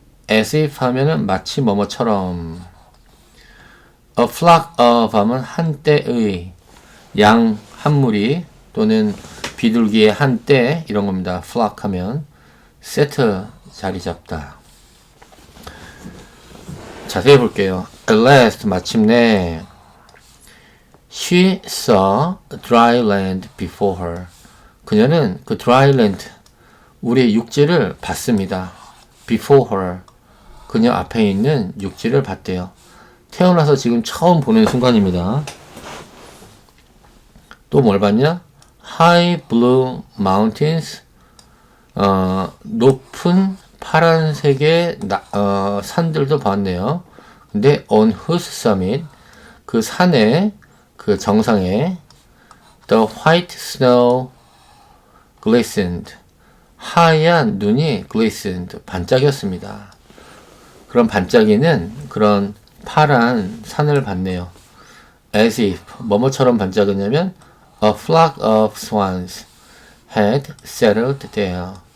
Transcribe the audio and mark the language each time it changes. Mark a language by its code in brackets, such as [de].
[en] as if [ko] 하면은 마치 뭐뭐처럼. [en] A flock of [ko] 하면 한때의, 양 한 무리 또는 비둘기의 한때 이런 겁니다. flock 하면 settle, 자리 잡다. 자세히 볼게요. [en] At last, [ko] 마침내 [en] She saw dry land before her. [ko] 그녀는 그 [en] dry land, [ko] 우리의 육지를 봤습니다. [en] Before her. [ko] 그녀 앞에 있는 육지를 봤대요. 태어나서 지금 처음 보는 순간입니다. 또 뭘 봤냐? [en] High blue mountains. [ko] 높은 파란색의 산들도 봤네요. 근데 [en] on whose summit, [ko] 그 산에, 그 정상에 [en] the white snow glistened. [ko] 하얀 눈이 glistened, 반짝였습니다. 그런 반짝이는 그런 파란 산을 봤네요. [en] As if, [ko] 뭐뭐처럼 반짝였냐면 [en] a flock of swans had settled there.